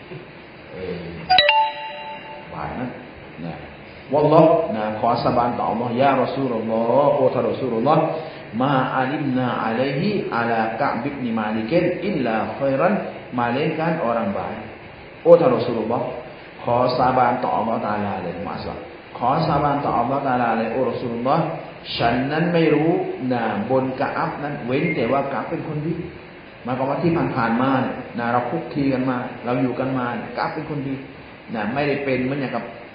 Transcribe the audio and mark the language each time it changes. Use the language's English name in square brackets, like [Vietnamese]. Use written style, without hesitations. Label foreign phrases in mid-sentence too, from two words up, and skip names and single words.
[Thai] บาทนั้นวัลลอฮ์ขอสาบานต่ออัลลอฮ์ยารอซูลุลลอฮ์โอท่านรอซูลุลลอฮ์ [Arabic] ما علمنا عليه [Thai] อะลากะ บิบนิมาลิก [Arabic] إلا خيرا [Malay] malaikat orang baik [Thai] โอท่านรอซูลุลลอฮ์ขอสาบานต่ออัลลอฮ์ตะอาลาเลยมาสักขอสาบานต่ออัลลอฮฺตะอาลาเลยโอรอซูลุลลอฮ์ฉันนั้นไม่รู้บนกะอับนั้นเว้นแต่ว่ากะอับเป็นคนดีหมายความว่าที่ผ่านๆมาเราคุกคีกันมาเราอยู่กันมากะอับเป็นคนดีไม่ได้เป็นเหมือนอย่างกับ